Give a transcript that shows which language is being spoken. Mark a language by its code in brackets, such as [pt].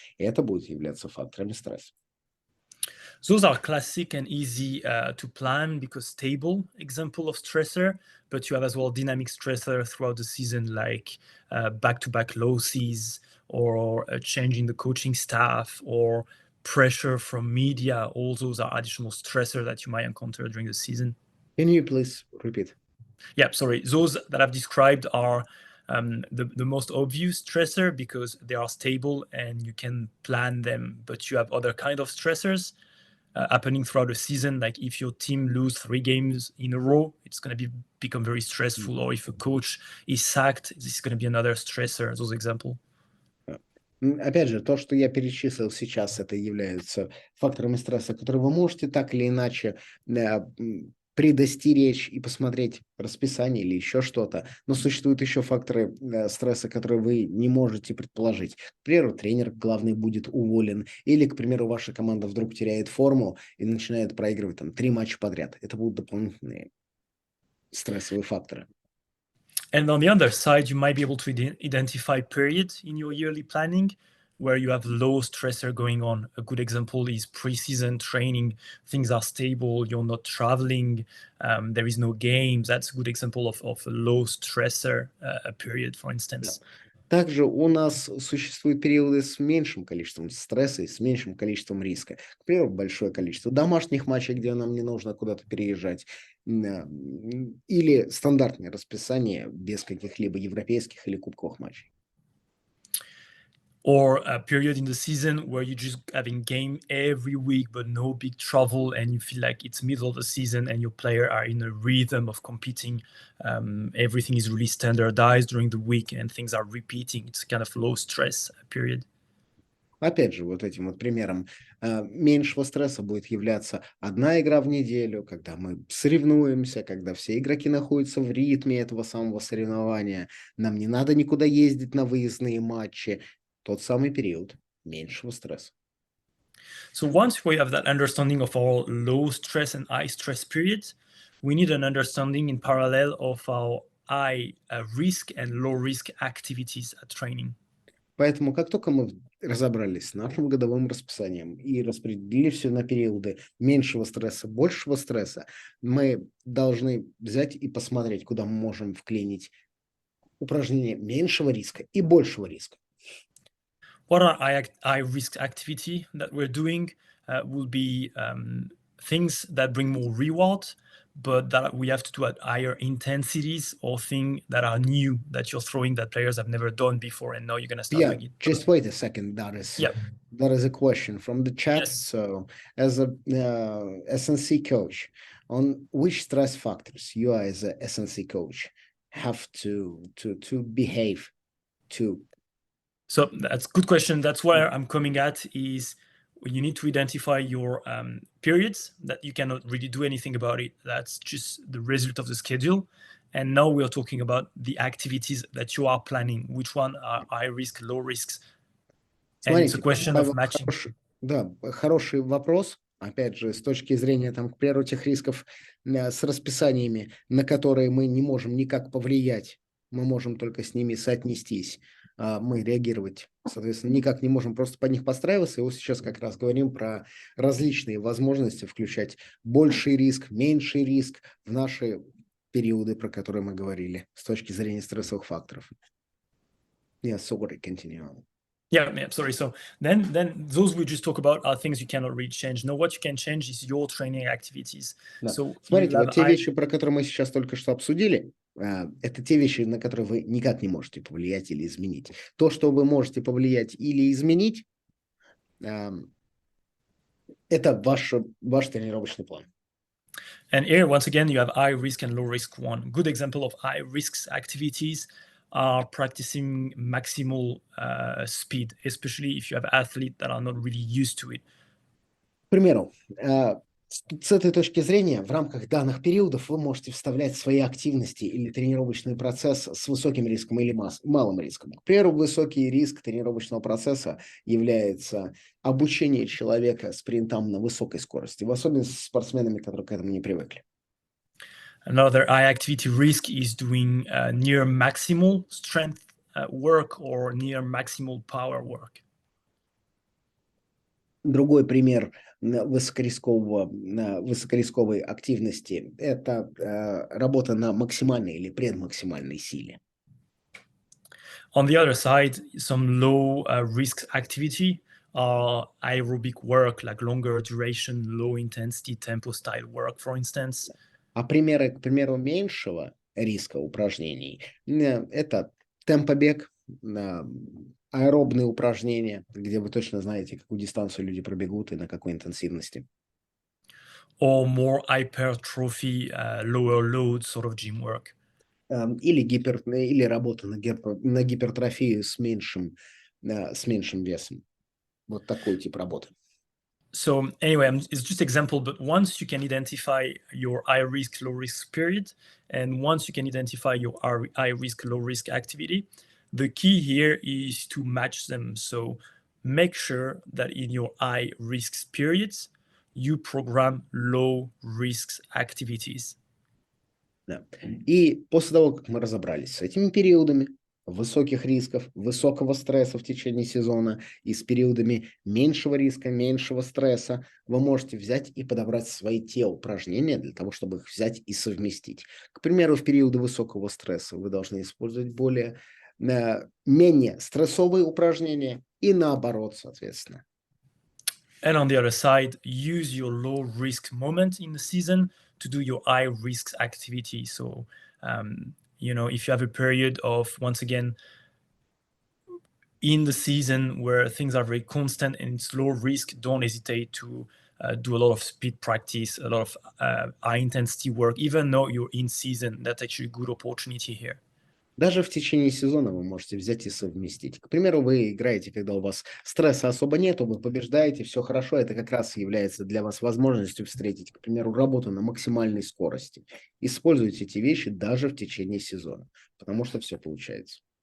[ru] И это будет являться факторами стресса. [en] Those are classic and easy to plan because stable example of stressor, but you have as well dynamic stressor throughout the season, like back-to-back losses or a change in the coaching staff or pressure from media. All those are additional stressor that you might encounter during the season. Can you please repeat? Yeah, sorry. Those that I've described are the most obvious stressor because they are stable and you can plan them, but you have other kind of stressors happening throughout the season. Like if your team lose 3 games in a row, it's going to become very stressful. Or if a coach is sacked, this is going to be another stressor. Those examples. [ru] Опять же, то, что я перечислил сейчас, это являются факторами стресса, которые вы можете так или иначе предостеречь и посмотреть расписание или еще что-то. Но существуют еще факторы стресса, которые вы не можете предположить. К примеру, тренер главный будет уволен, или, к примеру, ваша команда вдруг теряет форму и начинает проигрывать 3 матча подряд. Это будут дополнительные стрессовые факторы. [en] And on the other side, you might be able to identify periods in your yearly planning where you have low stressor going on. A good example is pre-season training. Things are stable. You're not traveling. There is no games. That's a good example of a low stressor period, for instance. [ru] Также у нас существуют периоды с меньшим количеством стресса и с меньшим количеством риска. К примеру, большое количество домашних матчей, где нам не нужно куда-то переезжать, или стандартное расписание без каких-либо европейских или кубковых матчей. [en] Or a period in the season where you're just having game every week, but no big travel, and you feel like it's middle of the season and your players are in a rhythm of competing. Everything is really standardized during the week and things are repeating. It's kind of low stress period. [ru] Опять же, вот этим вот примером меньшего стресса будет являться 1 игра в неделю, когда мы соревнуемся, когда все игроки находятся в ритме этого самого соревнования. Нам не надо никуда ездить на выездные матчи. Тот самый период меньшего стресса. [en] So once we have that understanding of our low stress and high stress periods, we need an understanding in parallel of our high risk and low risk activities at training. [ru] Поэтому как только мы разобрались с нашим годовым расписанием и распределили все на периоды меньшего стресса, большего стресса, мы должны взять и посмотреть, куда мы можем вклинить упражнения меньшего риска и большего риска. [en] What are high risk activity that we're doing will be things that bring more reward, but that we have to do at higher intensities, or things that are new that you're throwing that players have never done before, and now you're going to start doing it. Just wait a second. That is a question from the chat. Yes. So, as a SNC coach, on which stress factors you as a SNC coach have to behave to? So that's a good question. That's where I'm coming at is you need to identify your periods that you cannot really do anything about it. That's just the result of the schedule. And now we're talking about the activities that you are planning. Which one are high risk, low risks? And it's a question of matching. [ru] Хороший вопрос. Опять же, с точки зрения, там, к примеру, тех рисков с расписаниями, на которые мы не можем никак повлиять, мы можем только с ними соотнестись, мы реагировать, соответственно, никак не можем просто под них подстраиваться. И вот сейчас как раз говорим про различные возможности включать больший риск, меньший риск в наши периоды, про которые мы говорили, с точки зрения стрессовых факторов. [en] Sorry, continue on. Yeah, sorry. So then those we just talk about are things you cannot really change. No, what you can change is your training activities. [ru] Да. [en] So [ru] смотрите, вот те вещи, про которые мы сейчас только что обсудили, это те вещи, на которые вы никак не можете повлиять или изменить. То, что вы можете повлиять или изменить, это ваш тренировочный план. [en] And here, once again, you have high risk and low risk one. Good example of high risk activities are practicing maximal speed, especially if you have athletes that are not really used to it. [ru] К примеру, с этой точки зрения, в рамках данных периодов вы можете вставлять свои активности или тренировочный процесс с высоким риском или малым риском. К примеру, высокий риск тренировочного процесса является обучение человека спринтам на высокой скорости, в особенности с спортсменами, которые к этому не привыкли. [en] Another high activity risk is doing near maximal strength work or near maximal power work. [ru] Другой пример высокорисковой активности – это работа на максимальной или предмаксимальной силе. [en] On the other side, some low risk activity are aerobic work, like longer duration, low intensity, tempo style work, for instance. [ru] А примеры, к примеру, меньшего риска упражнений – это темпобег, аэробные упражнения, где вы точно знаете, какую дистанцию люди пробегут и на какой интенсивности. [en] Or more hypertrophy, lower load sort of gym work. [ru] Или работа на гипертрофию с меньшим весом. Вот такой тип работы. [en] So anyway, it's just example, but once you can identify your high risk, low risk period, and once you can identify your high risk, low risk activity, the key here is to match them. So make sure that in your high risk periods, you program low risk activities. [ru] Да. И после того, как мы разобрались с этими периодами высоких рисков, высокого стресса в течение сезона и с периодами меньшего риска, меньшего стресса, вы можете взять и подобрать свои те упражнения для того, чтобы их взять и совместить. К примеру, в периоды высокого стресса вы должны использовать менее стрессовые упражнения и наоборот, соответственно. [en] And on the other side, use your low risk moment in the season to do your high risk activity. So, if you have a period of, once again, in the season where things are very constant and it's low risk, don't hesitate to do a lot of speed practice, a lot of high intensity work, even though you're in season. That's actually a good opportunity here. [ru] Даже в течение сезона вы можете взять и совместить. К примеру, вы играете, когда у вас стресса особо нету, вы побеждаете, все хорошо, это как раз является для вас возможностью встретить, к примеру, работу на максимальной скорости. Используйте эти вещи даже в течение сезона, потому что все получается.